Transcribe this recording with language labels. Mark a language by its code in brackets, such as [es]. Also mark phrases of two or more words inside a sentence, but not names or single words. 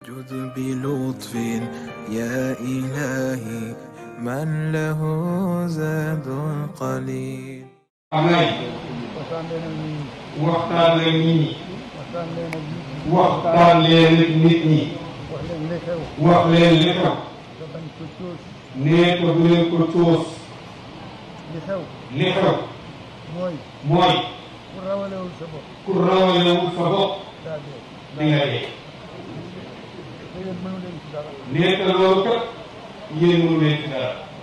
[ar] جد بلطف يا إلهي من له زاد قليل. [wo] waxtaan leen nit ñi waxtaan leen nit ñi wax leen li xew nee ko bu leen ko coos li xew mooy ku rawalewul sa bopp di nga dee nee ko loolu kat yéen mënu leen ci dara